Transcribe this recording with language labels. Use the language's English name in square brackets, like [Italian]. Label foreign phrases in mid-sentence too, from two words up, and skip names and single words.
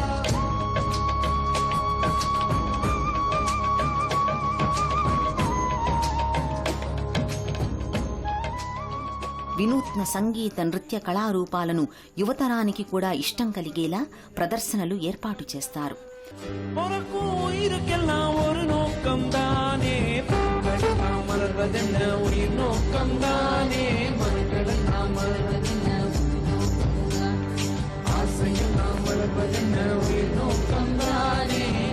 [Telugu] వినూత్న సంగీత నృత్య కళారూపాలను యువతరానికి కూడా ఇష్టం కలిగేలా ప్రదర్శనలు ఏర్పాటు చేస్తారు. [Tamil] உயிருக்கெல்லாம் ஒரு நோக்கம் தானே மலர்வதென்ன உயிர் நோக்கம் தானே மலர்வதெல்லாம் மலர்வதென்ன ஆசையெல்லாம் மலர்வதென்ன உயிர் நோக்கம் தானே